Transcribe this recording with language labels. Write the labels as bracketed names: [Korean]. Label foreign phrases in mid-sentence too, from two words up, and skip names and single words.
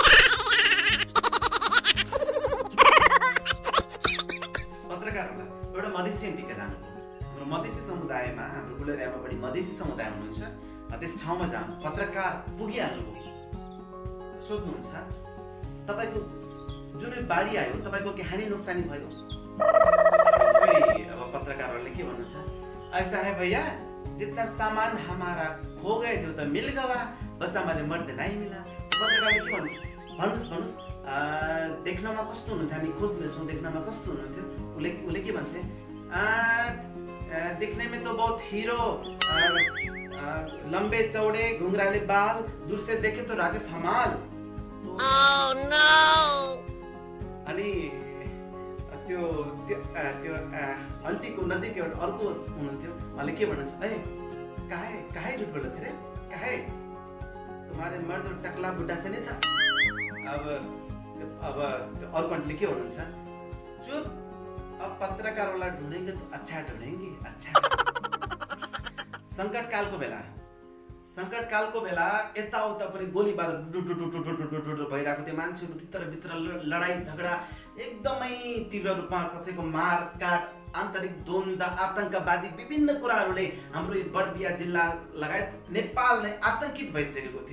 [Nepali] पत्रकारहरूलाई एउटा मधेसी टिका जानु, हाम्रो मधेसी समुदायमा, हाम्रो गुलरियामा पनि मधेसी समुदाय हुनुहुन्छ, त्यस ठाउँमा जानु पत्रकार पुगिहाल्नुभयो, सोध्नुहुन्छ तपाईँको जुन बाढी आयो तपाईँको के हानि नोक्सानी भयो? अब पत्रकारहरूले के भन्नुहुन्छ, [Hindi] ऐसा है भैया जितना सामान हमारा खो गए थे तो मिल गया, बस हमारे मर्द नहीं मिला। [Nepali] पत्रकारले के भन्छ, भन्नुहोस् देख्नमा कस्तो हुनुहुन्थ्यो, हामी खोज्दैछौँ देख्नमा कस्तो हुनुहुन्थ्यो? उसले के भन्छ, [Hindi] देखने में तो बहुत हीरो, लंबे चौड़े घुंघराले बाल, दूर से देखे तो राजेश हमाल। [Nepali] अनि त्यो अन्टीको नजिक एउटा अर्को हुनुहुन्थ्यो, उहाँले के भन्नुहुन्छ, ए काहे झुट बोल्दै थिए रे, [Hindi] काहे तुम्हारे मर्द टकला बुड्ढा से नहीं था। [Nepali] अब अर्को आन्टीले के भन्नुहुन्छ, [Hindi] चुप, अब पत्रकार वाला ढूंढेंगे तो अच्छा ढूंढेंगे, अच्छा। [Nepali] सङ्कटकालको बेला यताउता पनि गोलीबार भइरहेको थियो, मान्छेहरू भित्र लडाइँ झगडा एकदमै तीव्र रूपमा, कसैको मारकाट, आन्तरिक द्वन्द, आतंकवादी विभिन्न कुराहरूले हाम्रो यो बर्दिया जिल्ला लगायत नेपाल नै आतंकित भइसकेको थियो।